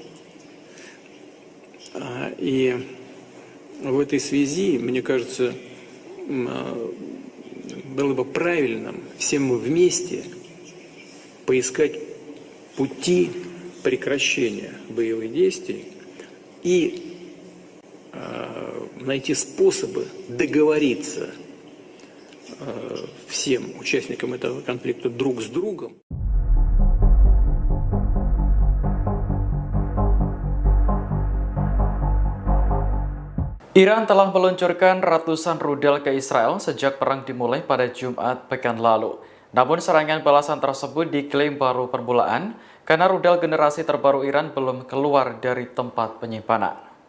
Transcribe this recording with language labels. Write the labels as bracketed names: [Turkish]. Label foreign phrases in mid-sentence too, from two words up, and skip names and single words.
[Russian] И в этой связи, мне кажется, было бы правильным всем вместе поискать пути прекращения боевых действий и найти способы договориться всем участникам этого конфликта друг с другом. [Indonesian] Iran telah meluncurkan ratusan rudal ke Israel sejak perang dimulai pada Jumat pekan lalu. Namun serangan balasan tersebut diklaim baru permulaan karena rudal generasi terbaru Iran belum keluar dari tempat penyimpanan.